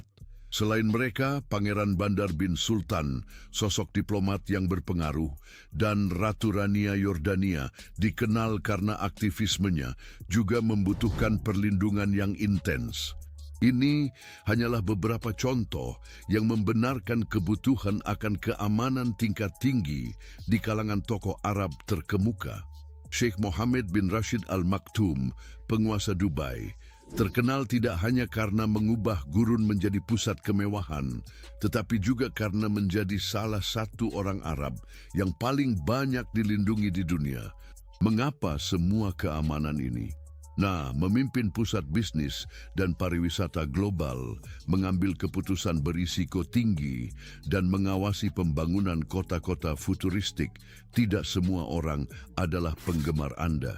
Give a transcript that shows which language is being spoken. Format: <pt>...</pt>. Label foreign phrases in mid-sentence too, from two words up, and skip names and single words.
<id>Selain mereka, Pangeran Bandar bin Sultan, sosok diplomat yang berpengaruh, dan Ratu Rania Yordania, dikenal karena aktivismenya, juga membutuhkan perlindungan yang intens. Ini hanyalah beberapa contoh yang membenarkan kebutuhan akan keamanan tingkat tinggi di kalangan tokoh Arab terkemuka. Sheikh Mohammed bin Rashid Al Maktoum, penguasa Dubai, terkenal tidak hanya karena mengubah gurun menjadi pusat kemewahan, tetapi juga karena menjadi salah satu orang Arab yang paling banyak dilindungi di dunia. Mengapa semua keamanan ini? Nah, memimpin pusat bisnis dan pariwisata global, mengambil keputusan berisiko tinggi, dan mengawasi pembangunan kota-kota futuristik, tidak semua orang adalah penggemar Anda.</id>